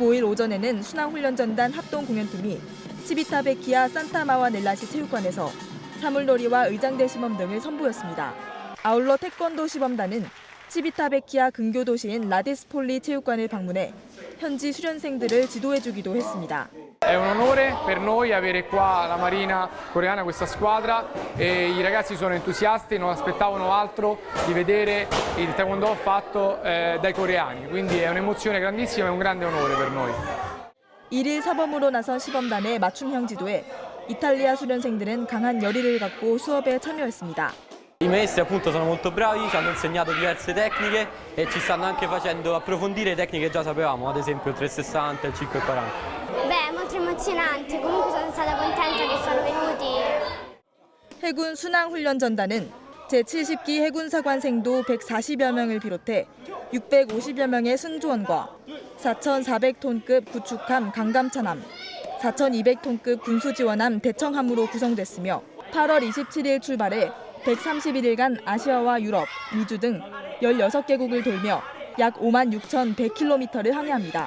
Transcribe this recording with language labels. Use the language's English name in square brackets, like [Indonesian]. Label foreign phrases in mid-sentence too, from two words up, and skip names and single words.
[Korean] 15일 오전에는 순항훈련전단 합동공연팀이 치비타베키아 산타마와넬라시 체육관에서 사물놀이와 의장대 시범 등을 선보였습니다. 아울러 태권도 시범단은 치비타베키아 근교 도시인 라디스폴리 체육관을 방문해 현지 수련생들을 지도해주기도 했습니다. [Italian] È un onore per noi avere qua la Marina coreana, questa squadra, e i ragazzi sono entusiasti, non aspettavano altro di vedere il taekwondo fatto dai coreani, quindi è un'emozione grandissima e un grande onore per noi. [Korean] 1일 사범으로 na선 시범단의 맞춤형 지도에 이탈리아 수련생들은 강한 열의를 갖고 수업에 참여했습니다. [Italian] I maestri appunto sono molto bravi, ci hanno insegnato diverse tecniche e ci stanno anche facendo approfondire tecniche che già sapevamo, ad esempio il 360 e il 540. Beh, molto emozionante, comunque sono stata contenta che sono venuti. [Korean] 해군 순항훈련전단은 제70기 해군사관생도 140여 명을 비롯해 650여 명의 승조원과 4,400톤급 구축함 강감찬함, 4,200톤급 군수지원함 대청함으로 구성됐으며 8월 27일 출발해 131일간 아시아와 유럽, 미주 등 16개국을 돌며 약 56,100km를 항해합니다.